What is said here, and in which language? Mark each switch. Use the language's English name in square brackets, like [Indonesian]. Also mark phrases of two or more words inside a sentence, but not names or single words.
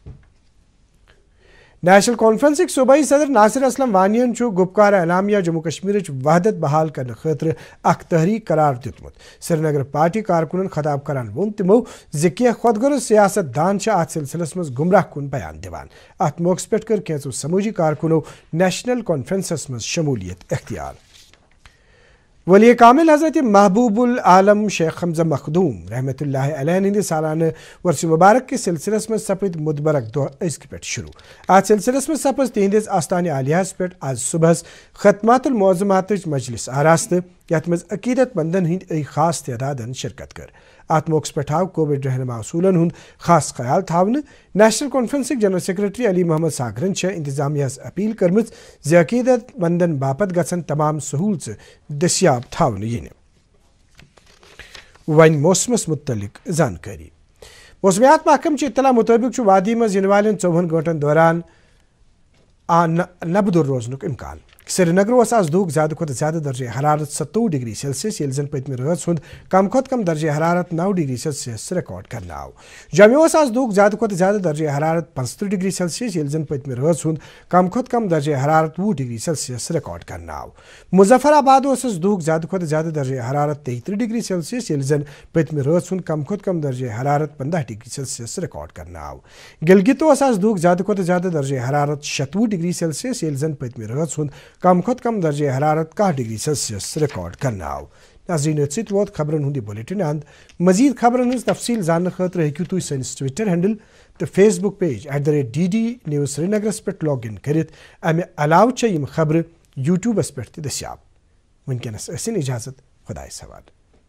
[Kashmiri] नेशनल कॉन्फ्रेंसिक सूबाई सदर नासिर असलम वानियन गुपकार एलामिया जम्मू कश्मीर वहदत बहाल करने खतर अख तहरीक करार दितमुत श्रीनगर पार्टी कारकुनन खताब करान वोन तिमो कह खुदगर सियासत दान अत सिलसिलस मज गुमराह कुन बयान दिवान अत मौके पे कर कैंसो समूजी कारकुनो नेशनल कॉन्फ्रेंसस मज शमूलियत इख्तियार। वली कामिल हजरत महबूबुल आलम शेख हमजा मखदूम [Arabic] رحمة الله عليه [Kashmiri] हिंद सालाना वर्ष मुबारक के सिलसिलस में सपद मुदबरक दो इसके पे शुरू आज सिलसिलस में सपज तिहंदिस आस्तान आलियास पे आज सुबह खतमातुल मौज़ूमात मजलिस आरास्त यथ मज अकीदतमंदन हिंद खास तदादन शिरकत कर अत मौके पे आव कोविड रहनुमा असूलन हुंद खास ख्याल थावन। नेशनल कॉन्फ्रेंसिक जनरल सेक्रेटरी अली मोहम्मद सागरन इंतजामिया अपील कर्म अकीदतमंदन बापत गसन तमाम सहूलत दस्याब थावन इन। वन मौसमस मुतलिक जानकारी मौसमियात महकम की इतला मुताबिक वादी में इन वाले 54 घंटन दौरान नबदुर रोजनुक इम्कान। श्रीनगर आज दूक ज्यादा खुद ज्यादा दर्जे हरारत 27 [English] degree Celsius [Kashmiri] ये जन पतम रात हुंद कम खुद कम दर्जे हरारत 9 [English] degree Celsius [Kashmiri] रिकॉर्ड करना आव। जम्मू आज दूक ज्यादा खुद ज्यादा दर्जे हरारत 75 [English] degree Celsius [Kashmiri] ये जन पतम रात हुंद कम खुद कम दर्जे हरारत 20 [English] degree Celsius [Kashmiri] रिकॉर्ड करना आव। मुजफ्फराबाद दूक ज्यादा खुद ज्यादा दर्जे हरारत 33 [English] degree Celsius [Kashmiri] ये जन पतम रात हुंद कम खुद कम दर्जे हरारत 15 [English] degree Celsius [Kashmiri] रिकॉर्ड करना आव। गिलगित आज दूक ज्यादा खुद ज्यादा दर्जे हरारत 26 [English] degree Celsius [Kashmiri] ये जन पतम रात हुंद कम खुद कम दर्जे हरारत 10 [English] degree Celsius [Kashmiri] रिकॉर्ड करना आव। नाज़रीन सत वोत खबरन हुंदी बुलेटिन अंद मजीद खबरन हज तफसील जानने खतर हेकु तुम सैनिस [English] Twitter handle [Kashmiri] تو فیس بک پیج @DD News سرینگرس پہ [English] log in [Kashmiri] کرت امہ علاوہ یم خبر یوٹیوبس پہ دستیاب. ونکس ٲسِن اجازت خدایس حوالہ.